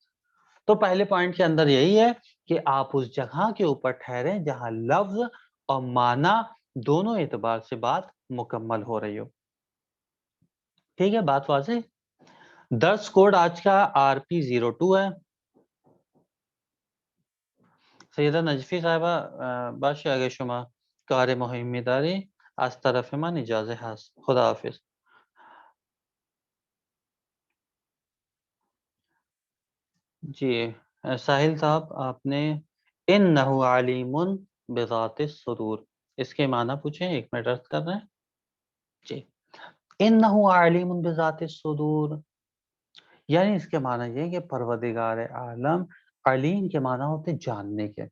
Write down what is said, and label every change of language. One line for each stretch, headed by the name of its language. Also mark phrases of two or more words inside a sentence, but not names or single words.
Urdu: تو پہلے پوائنٹ کے اندر یہی ہے کہ آپ اس جگہ کے اوپر ٹھہریں جہاں لفظ اور معنی دونوں اعتبار سے بات مکمل ہو رہی ہو. ٹھیک ہے، بات واضح. درس کوڈ آج کا RP02 ہے.
Persian: سیدہ نجفی صاحبہ باشه اگه شما کار مهمی داری از طرف من اجازه هست. خدا حافظ.
Urdu: جی ساحل صاحب آپ نے
Arabic: انه علیم بذات الصدور
Urdu: اس کے معنی پوچھیں. 1 منٹ عرض کر رہے ہیں. جی
Arabic: انه علیم بذات الصدور
Urdu: یعنی اس کے معنی یہ کہ پروردگار عالم علیم کے معنی ہوتے جاننے کے.